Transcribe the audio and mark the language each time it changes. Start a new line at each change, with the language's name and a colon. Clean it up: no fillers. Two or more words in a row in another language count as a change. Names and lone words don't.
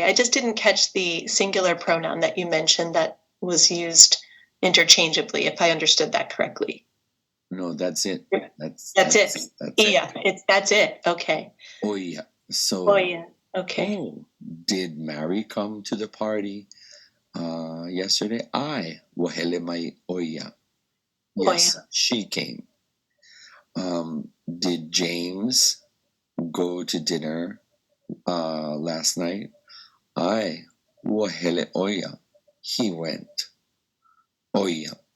English: I just didn't catch the singular pronoun that you mentioned that was used interchangeably, if I understood that correctly. No, that's it. That's it. Yeah, that's it. Okay. Oya. So, Oh, yeah. Okay. oh, did Mary come to the party yesterday?
Hawaiian: I wahele mai oya. Yes,
English: Oya. she came. Did James go to dinner last night?
Hawaiian: I wahele oya.
English: He went. Oya.